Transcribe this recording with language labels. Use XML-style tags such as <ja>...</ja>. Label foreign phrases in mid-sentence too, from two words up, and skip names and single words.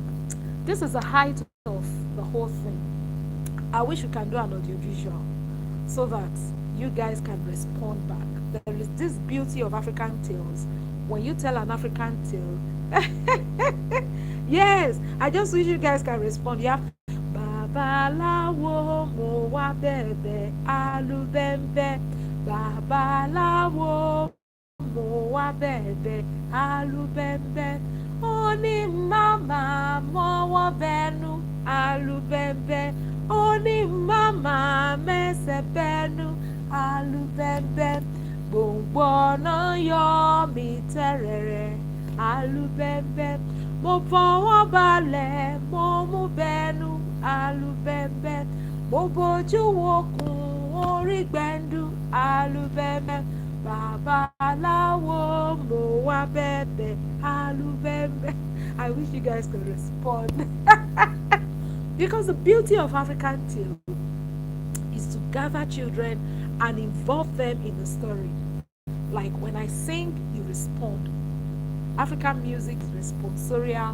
<en>This is the height of the whole thing. I wish we can do an audiovisual so that you guys can respond back. There is this beauty of African tales. When you tell an African tale, yes, I just wish you guys can respond. You have</en> <yo>Babalawo mo wa bebe alubembe. Babalawo mo wa bebe alubembe. Oni mama mo wa benu alubembe. Oni mama mese benu alubembe. Gbogbo yo mi terere alubembe. Mo fọwọ́ balẹ̀ mo mú bẹnu alubẹ̀mbẹ̀. Mo bójú wokùn orí gbẹ̀ndú alubẹ̀mbẹ̀. Babaláwo mo wá bẹ̀bẹ̀ alubẹ̀mbẹ̀.</yo> <en>I wish you guys could respond. Because the beauty of African tale is to gather children and involve them in the story. Like when I sing, you respond. African music is responsorial.</en>